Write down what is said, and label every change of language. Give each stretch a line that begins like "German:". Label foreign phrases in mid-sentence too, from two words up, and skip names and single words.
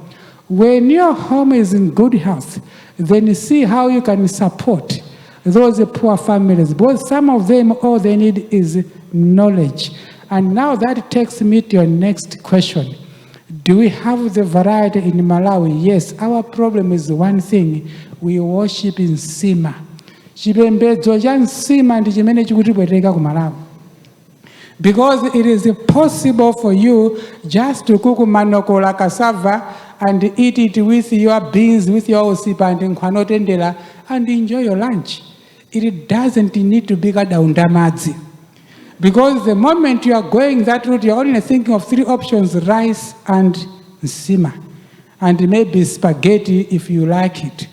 English: When your home is in good health, then you see how you can support those poor families. Because some of them, all they need is knowledge. And now that takes me to your next question. Do we have the variety in Malawi? Yes, our problem is one thing. We worship in Nsima.
Nyanja: Chipembedzo cha Nsima ndi chimene chikutipweteka ku Malawi.
English: Because it is possible for you just to cook manokola cassava and eat it with your beans, with your osipa and nkwanotendela and enjoy your lunch. It doesn't need to be kadaundamadzi. Because the moment you are going that route, you're only thinking of 3 options: rice and nsima, and maybe spaghetti if you like it.